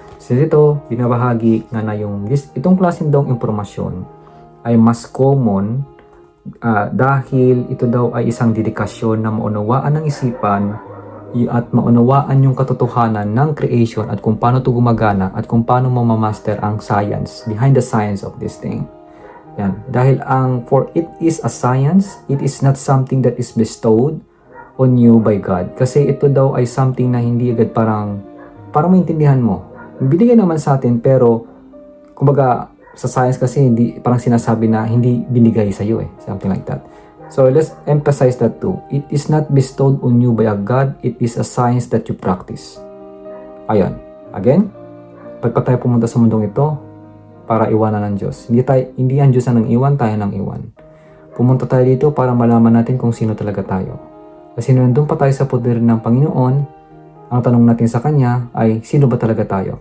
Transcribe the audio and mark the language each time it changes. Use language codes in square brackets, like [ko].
[tl] So dito, binabahagi nga na itong klaseng daw impormasyon ay mas common dahil ito daw ay isang dedikasyon na maunawaan ng isipan at maunawaan yung katotohanan ng creation at kung paano ito gumagana at kung paano mamamaster ang science, [en] behind the science of this thing. [tl] Yan. [en] Dahil for it is a science, it is not something that is bestowed on you by God. [tl] Kasi ito daw ay something na hindi agad parang maintindihan mo. Binigay naman sa atin pero kumbaga sa science kasi hindi parang sinasabi na hindi binigay sa iyo [en] something like that. So let's emphasize that too. It is not bestowed on you by a God, it is a science that you practice. [tl] Ayon. Again, pag tayo pumunta sa mundong ito para iwanan ng Diyos. Hindi ang Diyos ang iwan, tayo nang iwan. Pumunta tayo dito para malaman natin kung sino talaga tayo. Kasi nandun pa tayo sa poder ng Panginoon, ang tanong natin sa Kanya ay, sino ba talaga tayo?